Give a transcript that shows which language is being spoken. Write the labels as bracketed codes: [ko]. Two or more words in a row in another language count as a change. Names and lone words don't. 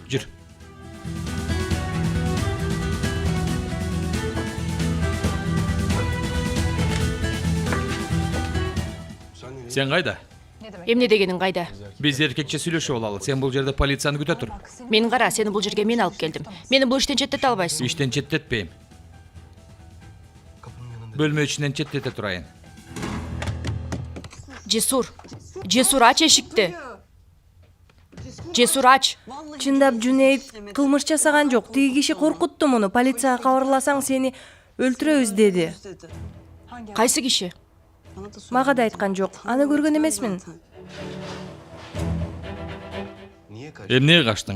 [ky] Жүр. Сен кайда? Эмне дегениң кайда? Биз эркекче сүйлөшүп алалы. Сен бул жерде полицияны күтө тур. Мен кара, сени бул жерге мен алып келдим. Мени бул иштен четтете албайсың. Иштен четтетпейм. Бөлмө ичинен четтете турайын. Cesur. Cesur aç eşikti. Cesur aç. Чындап Жүнейт кылмыш жасаган жок. Тиги киши коркутту муну. Полицияга кабарласаң сени өлтүрөбүз деди. Кайсы киши? Мага да айткан жок. Аны көргөн эмесмин. Эмнеге качтың?